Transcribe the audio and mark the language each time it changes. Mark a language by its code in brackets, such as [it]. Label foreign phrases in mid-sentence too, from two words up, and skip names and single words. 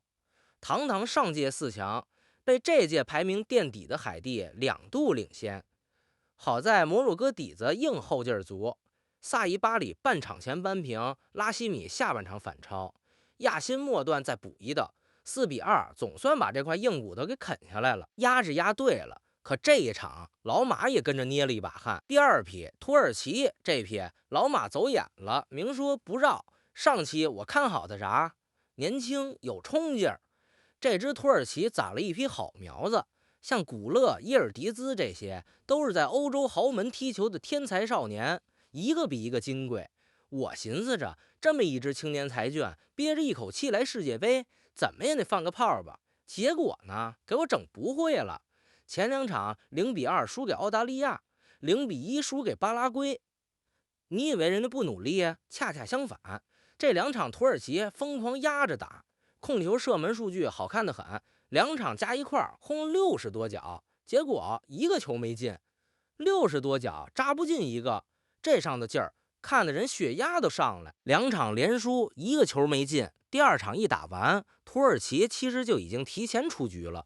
[zh] 堂堂上屆4強被這屆排名墊底的海地2度領先，好在摩洛哥底子硬，後勁足，薩伊巴里半場前扳平，拉希米下半場反超，亞辛末段再補一道，4比2，總算把這塊硬骨頭給啃下來了。壓是壓對了，可這一场老馬也跟着捏了一把汗。第2匹土耳其這匹老馬走眼了，明說不繞。上期我看好的啥？年輕有衝勁兒。這支土耳其攒了一批好苗子，像古勒、耶爾迪茲這些都是在歐洲豪門踢球的天才少年，一個比一個金貴。我尋思着，這麼一支青年才俊，憋着一口氣來世界杯，怎麼也得放個炮吧。結果呢，給我整不會了。前2場0比2輸給澳大利亞，0比1輸給巴拉圭。你以為人家不努力？恰恰相反，這2場土耳其瘋狂壓着打，控球射門數據好看得很，2場加一塊轟60多腳，結果一個球沒進，60多腳扎不進一個，這上的勁兒看得人血壓都上來。2場連輸，一個球沒進，第2場一打完，土耳其其實就已經提前出局了。